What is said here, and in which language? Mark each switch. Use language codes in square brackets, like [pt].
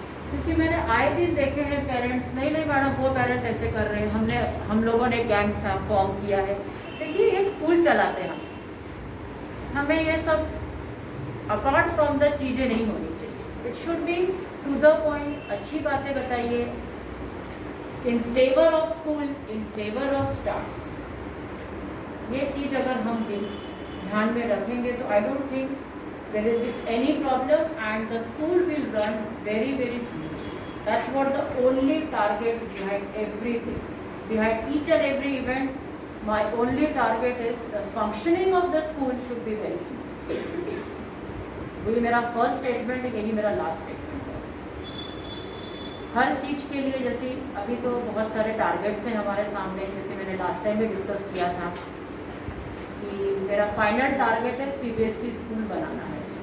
[hi] क्योंकि मैंने आए दिन देखे हैं पेरेंट्स नहीं मैडम वो पेरेंट ऐसे कर रहे हैं हम लोगों ने गैंग फॉर्म किया है। देखिए ये स्कूल चलाते हैं हमें ये सब [en] apart from the [hi] चीज़ें नहीं होनी चाहिए। [en] It should be to the point. [hi] अच्छी बातें बताइए [en] In favour of school in favour of staff. [hi] ये चीज़ अगर हम ध्यान में रखेंगे तो [en] I don't think there will be any problem and the school will run very very smoothly. That's what the only target behind everything, behind each and every event. My only target is the functioning of the school should be very smooth. [hi] वही मेरा first statement है यही मेरा last statement है। हर चीज़ के लिए जैसे अभी तो बहुत सारे टारगेट्स हैं हमारे सामने जैसे मैंने लास्ट टाइम भी डिस्कस किया था कि मेरा फाइनल टारगेट है CBSE स्कूल बनाना है।